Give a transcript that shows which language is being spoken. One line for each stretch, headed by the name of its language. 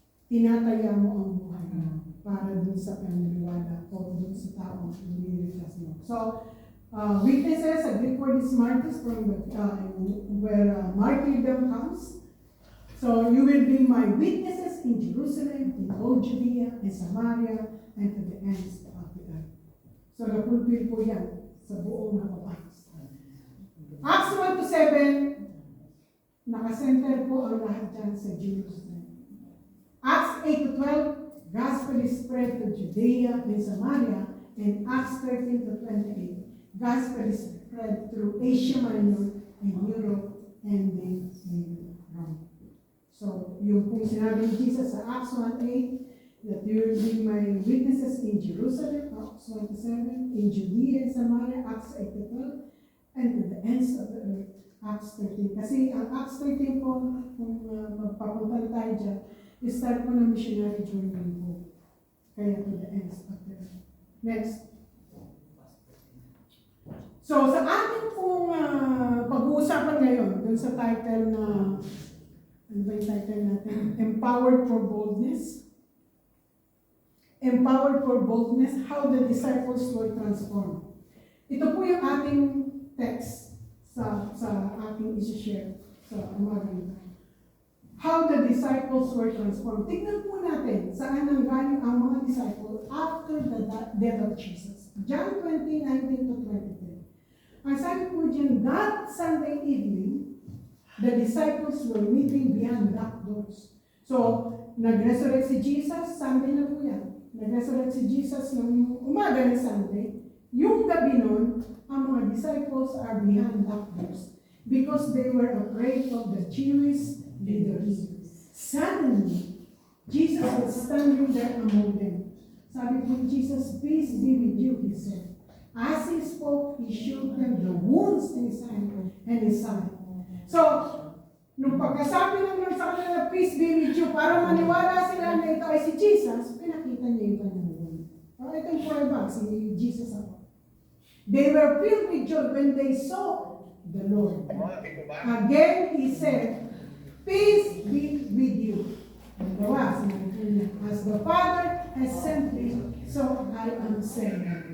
Filipino: Tinataya mo ang buhay para dun sa paniniwala o dun sa taong nililigtas mo.
English: So, witnesses, a Greek word is martyrs, from where martyrdom comes. So, you will be my witnesses in Jerusalem, in all Judea, and Samaria, and to the ends of the earth.
Filipino: So, napulpil po yan sa buong Acts. Acts 1-7, nakasenter po ang lahat dyan sa Jerusalem.
English: Acts 8-12, gospel is spread to Judea and Samaria, and Acts 13-28, gospel is spread through Asia Minor and Europe and then Rome.
Filipino: So, yung po sinabi ni Jesus sa Acts 1:8,
English: that you will be my witnesses in Jerusalem, Acts 1:7, in Judea and Samaria, Acts 8-12, and to the ends of the earth, Acts 13.
Filipino: Kasi ang Acts 13 po, kung magpapunta tayo dyan, start po ng
English: missionary journey
Filipino: po.
English: Kaya to the ends of the earth. Next.
Filipino: So, sa ating pong pag-uusapan ngayon, dun sa title na, ano ba yung title natin?
English: Empowered for Boldness. Empowered for Boldness, how the disciples were transformed.
Filipino: Ito po yung ating text sa ating isi-share sa umaga nito.
English: How the disciples were transformed.
Filipino: Tignan po natin saan nanggaling ang mga disciples
English: after the death of Jesus. John 20:19-23.
Filipino: Ang sabi po dyan,
English: that Sunday evening, the disciples were meeting behind locked doors.
Filipino: So, nag-resurrect si Jesus, Sunday na po yan. Nag-resurrect si Jesus ng umaga ng Sunday. Yung gabi nun, ang mga
English: disciples are behind locked doors because they were afraid of the Jewish leaders. Suddenly, Jesus was standing there among them.
Filipino: Sabi po,
English: Jesus, peace be with you, he said. As he spoke, he showed them the wounds in his hand and his side.
Filipino: So, nung pagkasabi ng Lord sa kanila,
English: peace be with you,
Filipino: para maniwala sila na ito ay si Jesus, pinakita niya yung kanyang wound. Itong forever, si Jesus ako.
English: They were filled with joy when they saw the Lord. Again, he said, peace be with you.
Filipino: Dalawa, sinabi niya,
English: as the Father has sent me, so I am sent.